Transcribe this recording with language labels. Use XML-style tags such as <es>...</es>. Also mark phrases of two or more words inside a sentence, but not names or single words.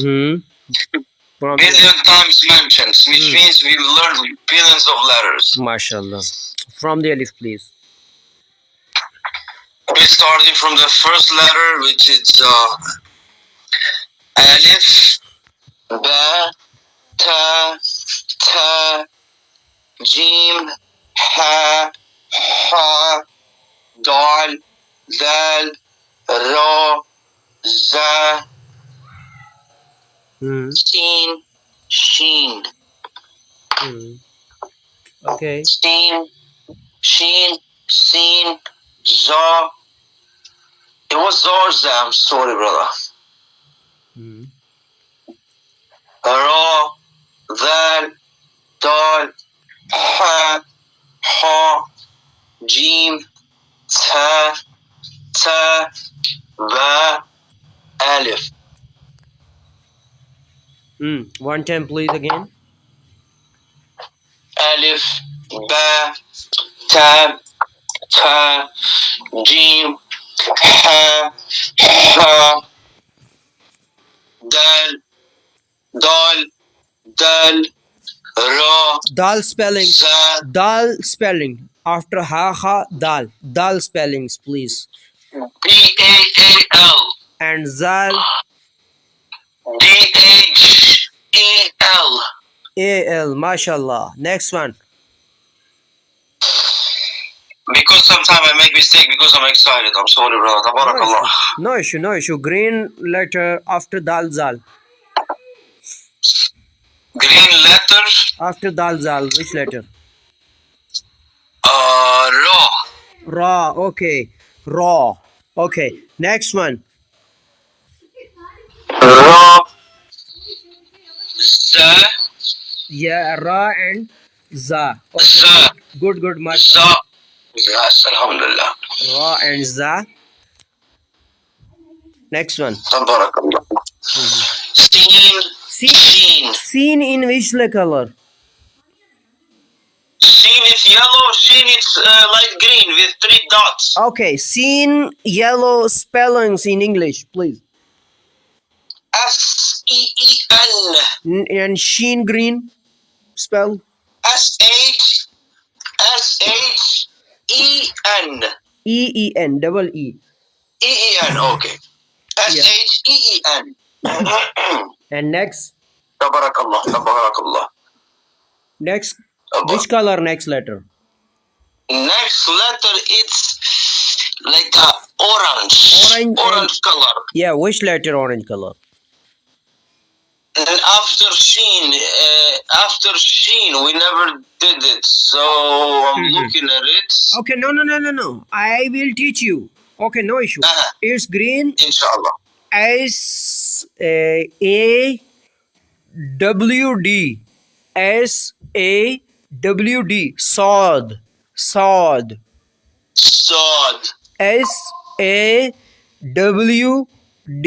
<en>Billion times mentioned, which means we learn billions of letters. MashaAllah. From the alif, please. We starting from the first letter, which is alif,</en> <ar>ba, ta, jim, ha, dal, dal, ra, za, sin, sheen.</ar> <en>Okay.</en> <ar>Sin, sheen, sin, za.</ar> <en>It was Zarza, I'm sorry, brother.</en> <ar>Ra, dal, ha, ha, jim, ta, ta, ba, alif.</ar> <en>One time please again.</en> <ar>Alif, ba, ta, ta, jim, ha, ha, dal, dal, dal, ra,</ar> <en>Dal spelling.</en> <ar>za,</ar> <en>Dal spelling. After</en> <ar>ha ha dal.</ar> <en>Dal spellings please. B-A-A-L, And zal D-H-E-L. A-L. MashaAllah. Next one. Because sometimes I make mistake because I'm excited. I'm sorry, brother. Tabarakallah. No issue, no issue. Green letter after</en> <ar>dal zal.</ar> <en>Green letter, After</en> <ar>dal zal,</ar> <en>which letter?</en> <ar>Ra.</ar> <en>Ra. Okay. Ra. Okay. Next one.</en> <ar>Ra. Za.</ar> <en>Yeah, Ra and Za. Okay.</en> <ar>Za.</ar> <en>Good, good. Much. Za. Yes, alhamdulillah. Ra and Za. Next one.</en> <ar>Tabarakallah. Seen. Seen. Seen.</ar> <en>Seen in which color? Seen is yellow. Seen is light green with 3 dots. Okay. Seen yellow spellings in English, please. S-E-E-N. And sheen green spell. S-H-S-H-E-N. E-E-N. Double E. E-E-N, okay. S-H-E-E-N. And next.</en> <ar>Tabarakallah, tabarakallah.</ar> <en>Next. Which color next letter? Next letter, it's like a orange. Orange color. Yeah, which letter orange color? And after sheen, we never did it. So I'm looking at it. Okay, no. I will teach you. Okay, no issue. It's green. Inshallah. S-A-W-D. S-A-W-D. Sod.</en> <ar>Sod.</ar> <en>S-A-W-D.</en>